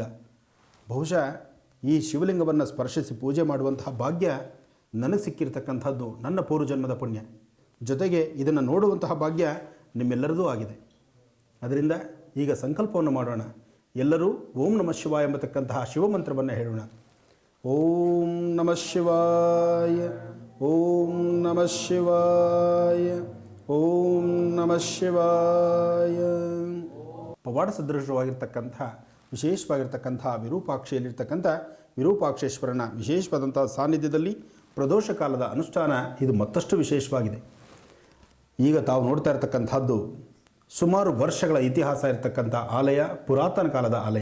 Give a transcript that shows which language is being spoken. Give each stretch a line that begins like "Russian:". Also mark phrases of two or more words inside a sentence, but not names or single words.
Kannada: ಬಹುಶಃ ಈ ಶಿವಲಿಂಗವನ್ನು ಸ್ಪರ್ಶಿಸಿ ಪೂಜೆ ಮಾಡುವಂತಹ ಭಾಗ್ಯ ನನಗೆ ಸಿಕ್ಕಿರ್ತಕ್ಕಂಥದ್ದು ನನ್ನ ಪೂರ್ವಜನ್ಮದ ಪುಣ್ಯ. ಜೊತೆಗೆ ಇದನ್ನು ನೋಡುವಂತಹ ಭಾಗ್ಯ ನಿಮ್ಮೆಲ್ಲರದೂ ಆಗಿದೆ. ಅದರಿಂದ ಈಗ ಸಂಕಲ್ಪವನ್ನು ಮಾಡೋಣ. ಎಲ್ಲರೂ
Sanskrit: ಓಂ ನಮಃ ಶಿವಾಯ
Kannada: ಎಂಬತಕ್ಕಂತಹ ಶಿವಮಂತ್ರವನ್ನು ಹೇಳೋಣ.
Sanskrit: ಓಂ ನಮಃ ಶಿವಾಯ, ಓಂ ನಮಃ ಶಿವಾಯ, ಓಂ ನಮಃ ಶಿವಾಯ.
Kannada: ಪವಾಡ ಸದೃಶವಾಗಿರ್ತಕ್ಕಂಥ ವಿಶೇಷವಾಗಿರ್ತಕ್ಕಂಥ ವಿರೂಪಾಕ್ಷಿಯಲ್ಲಿರ್ತಕ್ಕಂಥ ವಿರೂಪಾಕ್ಷೇಶ್ವರನ ವಿಶೇಷವಾದಂಥ ಸಾನ್ನಿಧ್ಯದಲ್ಲಿ ಪ್ರದೋಷ ಕಾಲದ ಅನುಷ್ಠಾನ ಇದು ಮತ್ತಷ್ಟು ವಿಶೇಷವಾಗಿದೆ. ಈಗ ತಾವು ನೋಡ್ತಾ ಇರತಕ್ಕಂಥದ್ದು ಸುಮಾರು ವರ್ಷಗಳ ಇತಿಹಾಸ ಇರತಕ್ಕಂಥ ಆಲಯ, ಪುರಾತನ ಕಾಲದ ಆಲಯ.